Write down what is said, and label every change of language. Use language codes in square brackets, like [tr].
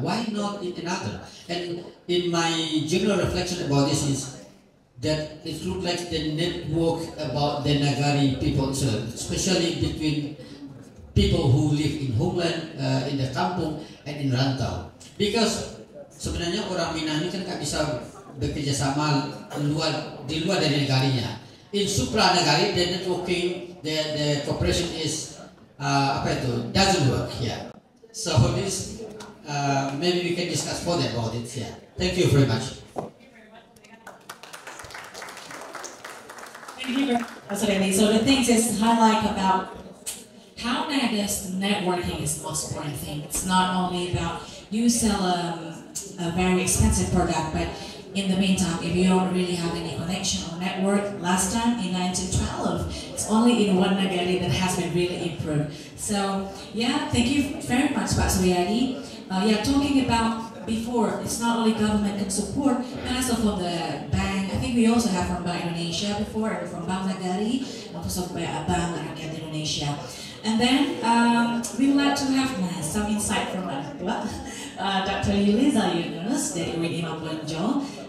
[en] Why not in another? And in my general reflection about this is that it looks like the network about the nagari people, especially between people who live in homeland, in the kampung, and in rantau. [id] Because sebenarnya orang Minang ini kan nggak bisa bekerja sama di luar dari negarinya. [en] In supra nagari, the networking, the cooperation is doesn't work. Yeah. So this maybe we can discuss further about it. Yeah. Thank you very much. Thank you, President. So the things is highlight about how Naga's networking is the most important thing. It's not only about you sell a very expensive product, but in the meantime, if you don't really have any connection or network, last time in 1912, it's only in one nagari that has been really improved. So yeah, thank you very much, Pak Suryadi. Yeah, talking about before, it's not only government can support, but also from the bank. I think we also have from Bank Indonesia before, and from Bank Nagari, and also Bank Rakyat Indonesia. And then we would like to have some insight from Dr. Yuliza Yunus dari UIN Imam Bonjol.